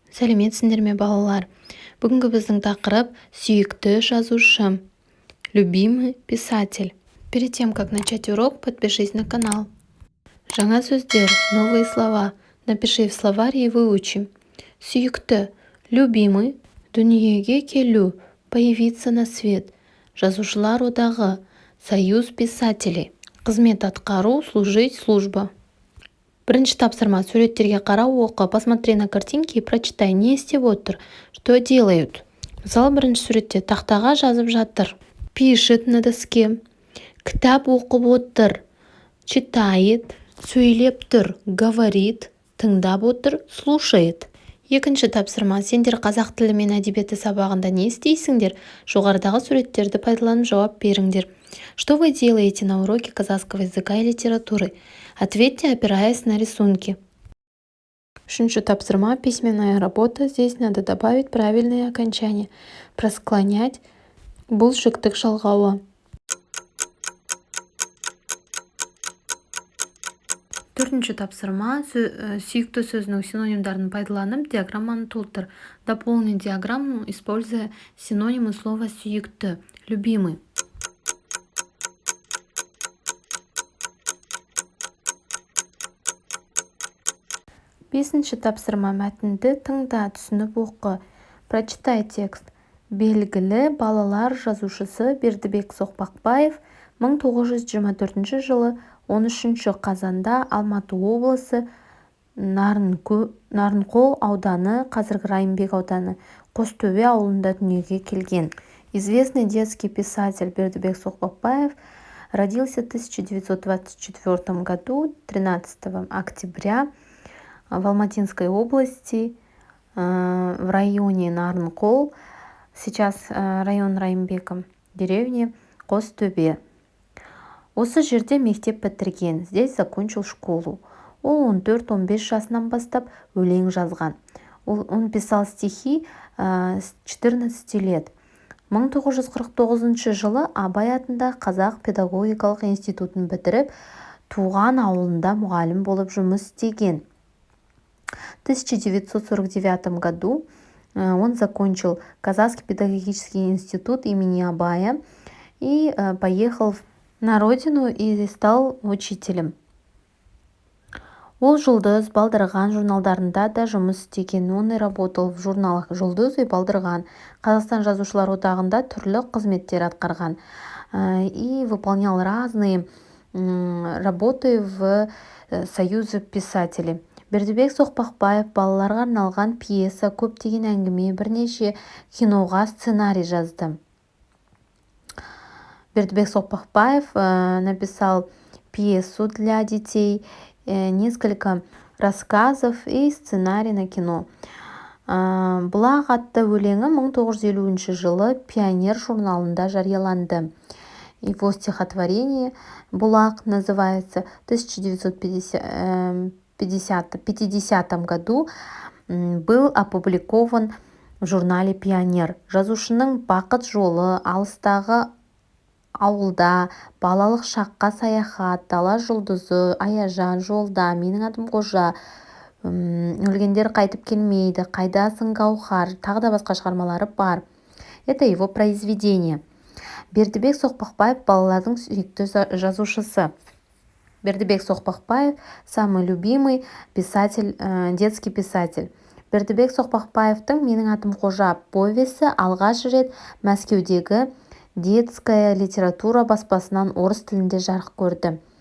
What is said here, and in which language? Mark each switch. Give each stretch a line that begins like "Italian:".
Kazakh: Сәлеметсіңдер ме, балалар? Бүгінгі біздің тақырып сүйікті жазушы.
Russian: Любимый писатель. Перед тем, как начать урок, подпишись на канал.
Kazakh: Жаңа сөздер,
Russian: новые слова. Напиши в словарь и выучи.
Kazakh: Сүйікті,
Russian: любимый,
Kazakh: дүниеге келу,
Russian: появиться на свет.
Kazakh: Жазушылар одағы,
Russian: союз писателей.
Kazakh: Қызмет атқару,
Russian: служить, служба.
Kazakh: Бірінші тапсырма: суреттерге қарау, оқы,
Russian: посмотри на картинки и прочитай.
Kazakh: Не істеп отыр?
Russian: Что делают?
Kazakh: Мысалы, бірінші суретте тақтаға жазып жатыр.
Russian: Пишет на доске.
Kazakh: Кітап оқып отыр.
Russian: Читает.
Kazakh: Сөйлеп тұр.
Russian: Говорит.
Kazakh: Тыңдап отыр.
Russian: Слушает.
Kazakh: Екінші тапсырма: сендер қазақ тілі мен әдебиеті сабағында не істейсіңдер? Жоғарыдағы суреттерді пайдаланып жауап беріңдер.
Russian: Что вы делаете на уроке казахского языка и литературы? Ответьте, опираясь на рисунки.
Kazakh: Үшінші тапсырма:
Russian: письменная работа. Здесь надо добавить правильные окончания. Просклонять.
Kazakh: Бұл жүктік жалғауы. Төртінші тапсырма: сүйікті сөзінің синонимдарын пайдаланып диаграмманы толтыр.
Russian: Дополни диаграмму, используя синонимы слова сүйікті. Любимый.
Kazakh: Бесінші тапсырма: мәтінді тыңда, түсініп оқы.
Russian: Прочитай текст.
Kazakh: Белгілі балалар жазушысы Бердібек Соқпақбаев 1924 жылы 13 қазанда Алматы облысы Нарынқол ауданы, қазіргі Райымбек ауданы, Қостөбе ауылында дүниеге келген.
Russian: Известный детский писатель Бердібек Соқпақбаев родился в 1924 году 13 октября в Алматинской области, в районе Нарынқол, сейчас район Райымбека, деревне Қостөбе.
Kazakh: Осы жерде мектеп бітірген,
Russian: здесь закончил школу.
Kazakh: Ол 14-15 жасынан бастап өлең жазған.
Russian: Он писал стихи с 14 лет.
Kazakh: 1949 жылы Абай атындағы Қазақ педагогикалық институтын бітіріп, туған ауылында мұғалім болып жұмыс істеген.
Russian: В 1949 году он закончил Казахский педагогический институт имени Абая и поехал на родину и стал учителем.
Kazakh: Ол «Жұлдыз», «Балдырған» журналдарында да жұмыс істеген.
Russian: Он и работал в журналах «Жұлдыз» и «Балдырған».
Kazakh: Қазақстан жазушылар одағында түрлі қызметтер атқарған
Russian: и выполнял разные работы в Союзе писателей.
Kazakh: Бердібек Соқпақбаев балаларға арналған пьеса, көптеген әңгіме, бірнеше киноға сценарий жазды.
Russian: Бердібек Соқпақбаев написал пьесу для детей, несколько рассказов и сценарий на кино.
Kazakh: Бұлақ атты өлеңі 1950 жылы «Пионер» журналында жарияланды.
Russian: Его стихотворение «Бұлақ» называется. В 1950 году был опубликован в журнале «Пионер».
Kazakh: Жазушының бақыт жолы, алыстағы ауылда, балалық шаққа саяхат, дала жұлдызы, Аяжан, жолда, менің атым Қожа, өлгендер қайтып келмейді, қайдасың Гаухар, тағы да басқа шығармалары бар.
Russian: Это его произведение.
Kazakh: Бердібек Соқпақбаев балалардың сүйікті жазушысы.
Russian: Бердібек Соқпақбаев самый любимый писатель, детский писатель.
Kazakh: Бердібек Соқпақбаевтың «Менің атым Қожа» повесі алғаш рет Мәскеудегі детская литература баспасынан орыс тілінде жарық көрді.